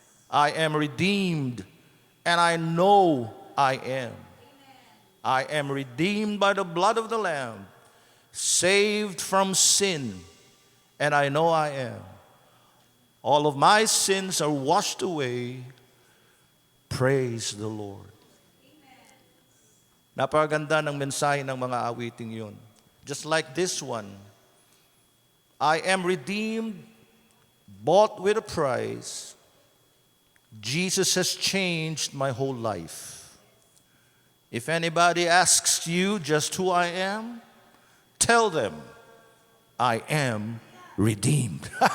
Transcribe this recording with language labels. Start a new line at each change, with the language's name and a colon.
English: I am redeemed, and I know I am. I am redeemed by the blood of the Lamb, saved from sin, and I know I am. All of my sins are washed away. Praise the Lord.
Filipino: Napakaganda ng mensahe ng mga awiting yun.
English: Just like this one, I am redeemed, bought with a price. Jesus has changed my whole life. If anybody asks you just who I am, tell them, I am redeemed.